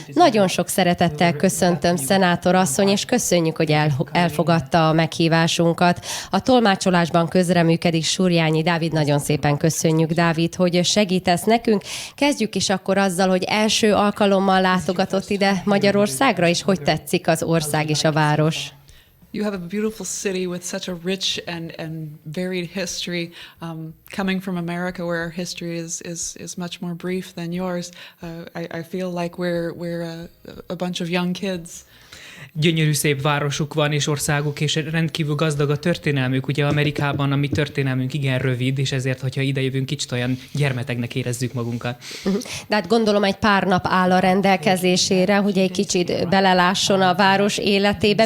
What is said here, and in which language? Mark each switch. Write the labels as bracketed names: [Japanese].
[Hungarian] Nagyon sok szeretettel köszöntöm, szenátor asszony, és köszönjük, hogy elfogadta a meghívásunkat. A tolmácsolásban közreműködik Surjányi Dávid, nagyon szépen köszönjük, Dávid, hogy segítesz nekünk. Kezdjük is akkor azzal, hogy első alkalommal látogatott ide Magyarországra, és hogy tetszik az ország és a város? [English] You have a beautiful city with such a rich and varied history. Coming from America, where our history is much more brief than yours, I feel like we're a bunch of young kids. [Hungarian] Gyönyörű szép városuk van, és országuk, és rendkívül gazdag a történelmük. Ugye Amerikában a mi történelmünk igen rövid, és ezért, hogyha ide jövünk, kicsit olyan gyermeteknek érezzük magunkat. De hát gondolom, egy pár nap áll a rendelkezésére, hogy egy kicsit belelásson a város életébe.